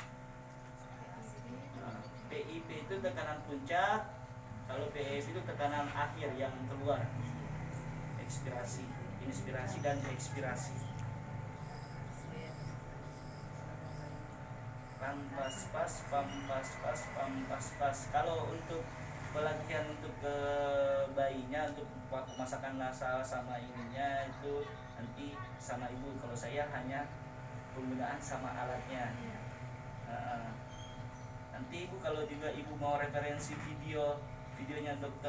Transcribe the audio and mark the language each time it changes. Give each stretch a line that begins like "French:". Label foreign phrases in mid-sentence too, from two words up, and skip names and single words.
Indonesian: PIP itu tekanan puncak, kalau PEP itu tekanan akhir yang keluar, ekspirasi, inspirasi dan ekspirasi. Pampas pas, pampas pas, pampas pas. Kalau untuk pelatihan untuk ke bayinya, untuk pemasakan nasal sama ininya itu nanti sama ibu. Kalau saya hanya penggunaan sama alatnya. Nanti ibu kalau juga ibu mau referensi videonya Dr.